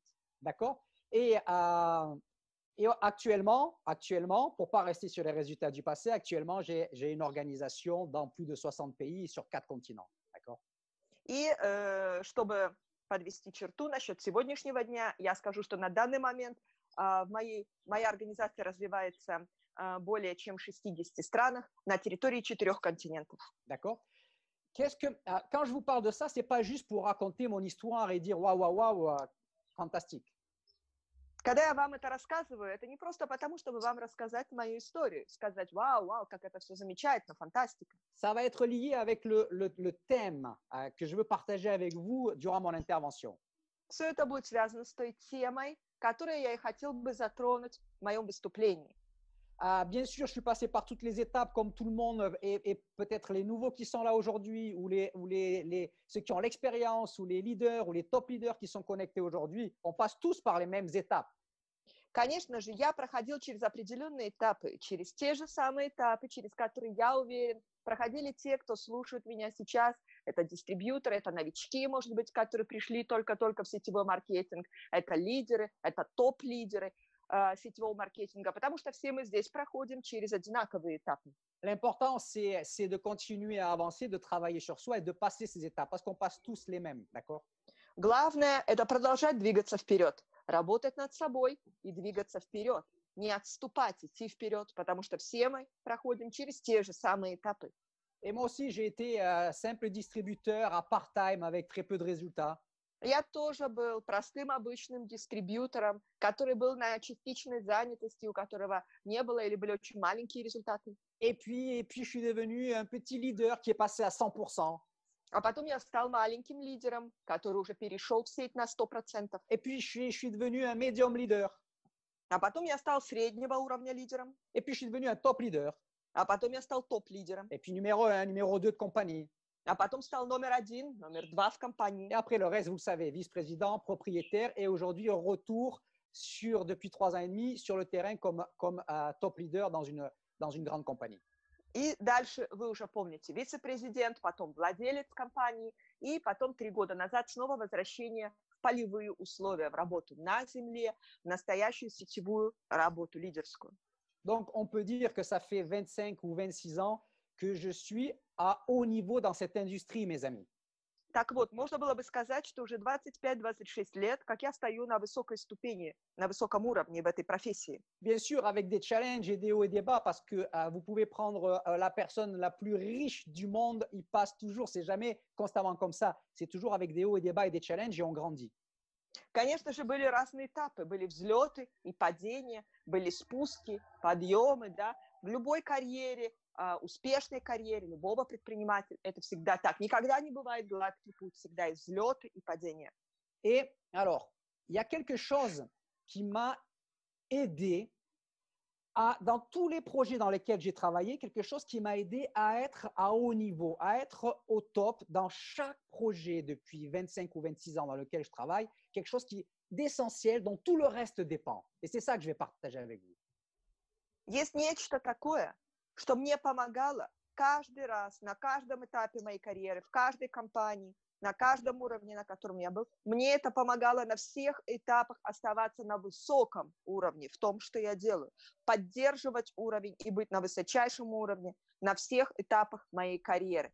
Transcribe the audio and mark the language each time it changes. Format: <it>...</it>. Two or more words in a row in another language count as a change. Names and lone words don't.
<fr>D'accord. Et actuellement, pour ne pas rester sur les résultats du passé, actuellement, j'ai une organisation dans plus de 60 pays sur 4 continents. D'accord.</fr> <ru>И чтобы подвести черту насчет сегодняшнего дня, я скажу, что на данный момент моя организация развивается более чем в 60 странах на территории 4 континентов.</ru> <fr>D'accord. Quand je vous parle de ça, ce n'est pas juste pour raconter mon histoire et dire waouh, waouh, waouh, fantastique.</fr> <ru>Когда я вам это рассказываю, это не просто потому, чтобы вам рассказать мою историю, сказать, вау, вау, как это все замечательно, фантастика.</ru> <fr>Ça va être lié avec le thème que je veux partager avec vous durant mon intervention.</fr> <ru>Все это будет связано с той темой, которую я и хотел бы затронуть в моем выступлении.</ru> <fr>Bien sûr, je suis passé par toutes les étapes comme tout le monde et peut-être les nouveaux qui sont là aujourd'hui ou ceux qui ont l'expérience ou les leaders ou les</fr> <en>top leaders</en> <fr>qui sont connectés aujourd'hui, on passe tous par les mêmes étapes.</fr> <ru>Конечно же, я проходил через определенные этапы, через те же самые этапы, через которые, я уверен, проходили те, кто слушает меня сейчас. Это дистрибьюторы, это новички, может быть, которые пришли только-только в сетевой маркетинг, это лидеры, это топ-лидеры сетевого маркетинга, потому что все мы здесь проходим через одинаковые этапы.</ru> <fr>L'important, c'est de continuer à avancer, de travailler sur soi et de passer ces étapes parce qu'on passe tous les mêmes, d'accord?</fr> <ru>Главное – это продолжать двигаться вперед, работать над собой и двигаться вперед, не отступать, идти вперед, потому что все мы проходим через те же самые этапы.</ru> <fr>Et moi aussi, j'ai été simple distributeur à part-time avec très peu de résultats.</fr> <ru>Я тоже был простым обычным дистрибьютором, который был на частичной занятости, у которого не было или были очень маленькие результаты.</ru> <fr>Et puis, je suis devenu un petit leader qui est passé à 100%.</fr> <ru>А потом я стал маленьким лидером, который уже перешел в сеть на 100%.</ru> <fr>Et puis, je suis devenu un</fr> <en>medium leader.</en> <ru>А потом я стал среднего уровня лидером.</ru> <fr>Et puis, je suis devenu un</fr> <en>top leader.</en> <ru>А потом я стал топ-лидером.</ru> <fr>Et puis, numéro 1, numéro 2 de compagnie.</fr> <ru>А потом стал номер 1, номер 2 в компании.</ru> <fr>Et après, le reste, vous le savez, vice-président, propriétaire et aujourd'hui, retour depuis 3 ans et demi sur le terrain comme</fr> <en>top leader</en> <fr>dans une grande compagnie.</fr> <ru>И дальше вы уже помните, вице-президент, потом владелец компании, и потом 3 года назад снова возвращение в полевые условия, в работу на земле, в настоящую сетевую работу лидерскую.</ru> <fr>Donc, on peut dire que ça fait 25 ou 26 ans que je suis à haut niveau dans cette industrie, mes amis.</fr> <ru>Так вот, можно было бы сказать, что уже 25-26 лет, как я стою на высокой ступени, на высоком уровне в этой профессии.</ru> <fr>Bien sûr, avec des challenges et des hauts et des bas, parce que vous pouvez prendre la personne la plus riche du monde, il passe toujours, c'est jamais constamment comme ça, c'est toujours avec des hauts et des bas et des challenges et on grandit.</fr> <ru>Конечно же, были разные этапы, были взлеты и падения, были спуски, подъемы, да, в любой карьере, успешной карьере любого предпринимателя. Это всегда так. Никогда не бывает гладкий путь, всегда есть взлеты и падения.</ru> <fr>Et alors, il y a quelque chose qui m'a aidé dans tous les projets dans lesquels j'ai travaillé, quelque chose qui m'a aidé à être à haut niveau, à être au top dans chaque projet depuis 25 ou 26 ans dans lequel je travaille, quelque chose d'essentiel dont tout le reste dépend. Et c'est ça que je vais partager avec vous.</fr> <ru>Есть нечто такое, что мне помогало каждый раз, на каждом этапе моей карьеры, в каждой компании, на каждом уровне, на котором я был. Мне это помогало на всех этапах оставаться на высоком уровне в том, что я делаю, поддерживать уровень и быть на высочайшем уровне на всех этапах моей карьеры.</ru>